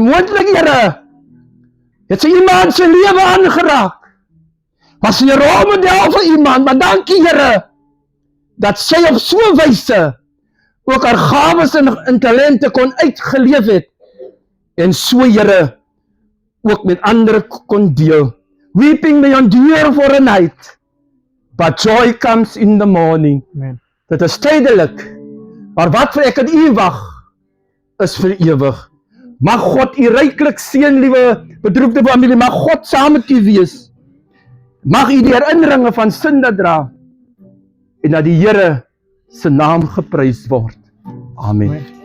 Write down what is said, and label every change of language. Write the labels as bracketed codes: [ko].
[af] Moontlik Here het sy iemand se lewe aangeraak, was sy 'n rolmodel vir iemand, maar dankie Here dat sy op so 'n wyse ook haar gawes en talente kon uitgeleef het, en so Here ook met ander kon deel. [en] Weeping may endure for a night, but joy comes in the morning. [af] Amen. Dit is tydelik, maar wat vir ek en u wag, is vir ewig. Mag God u ryklik seën, liewe bedroefde familie, mag God saam met u wees. Mag u die herinneringe van sonde dra, en dat die Here se naam geprys word. Amen.